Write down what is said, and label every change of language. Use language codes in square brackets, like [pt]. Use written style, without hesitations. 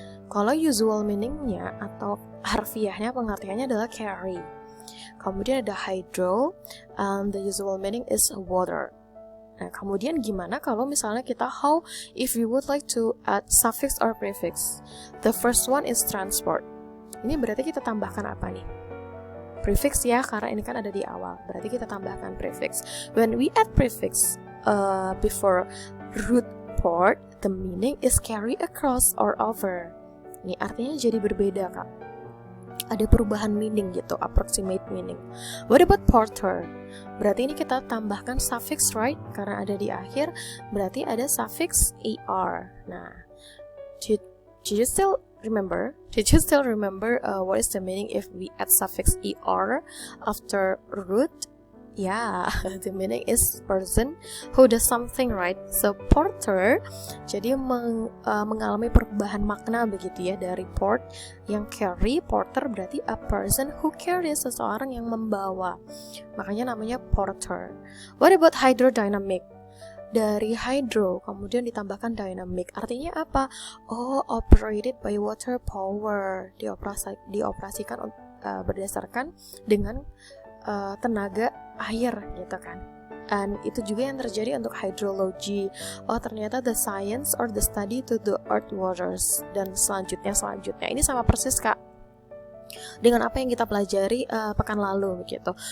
[id] Kalau usual meaningnya atau harfiahnya pengertiannya adalah carry. Kemudian ada [en] hydro, and the usual meaning is water. [id] Nah, kemudian gimana kalau misalnya [en] how if you would like to add suffix or prefix? The first one is transport. [id] Ini berarti kita tambahkan apa nih? Prefix ya, karena ini kan ada di awal. Berarti kita tambahkan prefix. [en] When we add prefix before root port, the meaning is carry across or over. [id] Ini artinya jadi berbeda, Kak. Ada perubahan meaning gitu, [en] approximate meaning. What about porter? [id] Berarti ini kita tambahkan suffix, right? Karena ada di akhir, berarti ada suffix er. [en] Nah, did you still remember? What is the meaning if we add suffix er after root? Yeah, the meaning is person who does something, right? [id] So porter jadi mengalami perubahan makna begitu ya, dari port yang carry, porter berarti [en] a person who carries, [id] seseorang yang membawa. Makanya namanya porter. [en] What about hydrodynamic? [id] Dari hydro kemudian ditambahkan dynamic. Artinya apa? [en] Oh, operated by water power. [id] Dioperasikan berdasarkan dengan tenaga air gitu kan. Dan itu juga yang terjadi untuk [en] hydrology. [id] Oh, ternyata [en] the science or the study to the earth waters. [id] Dan selanjutnya ini sama persis, Kak, dengan apa yang kita pelajari pekan lalu begitu.